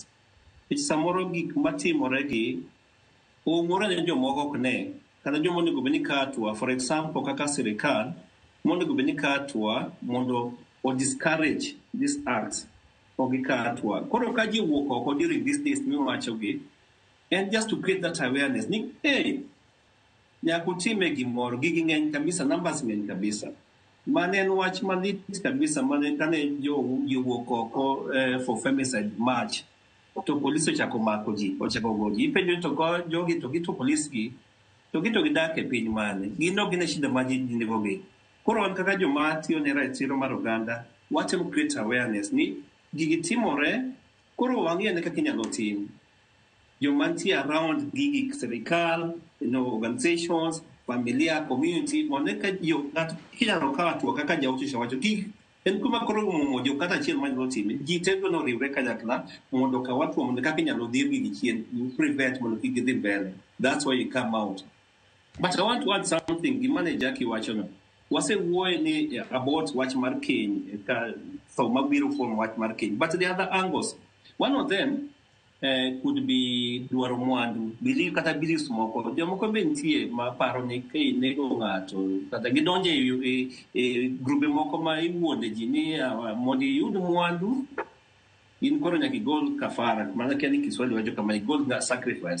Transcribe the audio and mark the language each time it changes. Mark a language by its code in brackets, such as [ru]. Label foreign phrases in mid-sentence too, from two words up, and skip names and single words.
[luo] Samoro gik matimore gi ong'ore ne jomoko ok ne, kata joma onego bed ni katwa, [en] for example [luo] kaka sirikal monego bed ni katwa mondo o [en] discourage this act [luo] ok katwa. Koro ka ji wuok oko [en] during these days [luo] miwachogi, [en] and just to create that awareness [luo] ni hey, nyaka utime gimoro, gigi ng'eny kabisa, numbers ng'eny kabisa. Mane en wach malit kabisa mane kane jowuok oko [en] for femicide march [luo] to polisi ochako mako ji, ochako go ji. Ipenjo to jogi to gito polisi gi to gidak e piny mane, gin ok gine shida ma ji nigo gi. Koro an kaka joma tiyo ne ratiro mar oganda watemo [en] create awareness [luo] ni gigi timore, koro wang'e kaka inyalo tim. Joma nitie around gigi sirikal, organizations, familia, community, mondo ka ng'ato inyalo kawo atua kaka jautisha wacho kik en kuma koro mumo jo kata achiel manyalo time, ji tego no riwre kanyakla mondo kaw atua mondo kaka inyalo dhir gigi chien, prevent mondo kik gidhi mbele. [en] That's why you come out. But I want to add something, [luo] gimane Jackie wacho no. Wasewuoyo ni about wach mar keny, ka tho mabiro kuom wach mar keny. [en] But the other angles, one of them could be [luo] dwaro mwandu, [en] believe kata beliefs moko. [luo] Jomoko be nitie ma paro ni ka nego ng'ato kata gidonje e grube moko ma iwuonde ji ni mondo iyud mwandu in koro nyaka igol kafara, mana kia ni Kiswahili wacho kama igol sacrifice.